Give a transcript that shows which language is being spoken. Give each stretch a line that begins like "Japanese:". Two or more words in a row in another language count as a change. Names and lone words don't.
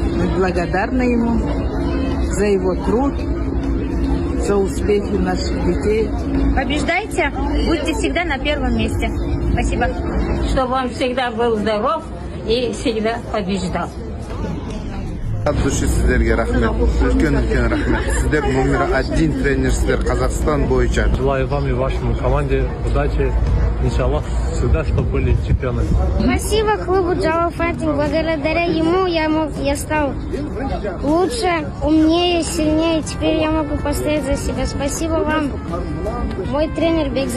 Russian: Мы благодарны ему за его труд, за успехи наших детей. Побеждайте, будьте всегда на первом месте. Спасибо. Чтобы он всегда был здоров и всегда побеждал. От души
Kazakh: сіздерге рахмет. Үлкен рахмет. Сіздер номер 1 тренерсіздер Казахстан бойынша.
Russian: Желаю вам и вашему команде удачи. Иншаллах, всегда, чтобы были чемпионы. Спасибо клубу Java Fighting. Благодаря ему я стал лучше, умнее, сильнее. Теперь я могу постоять за себя. Спасибо вам, мой тренер Бекзат.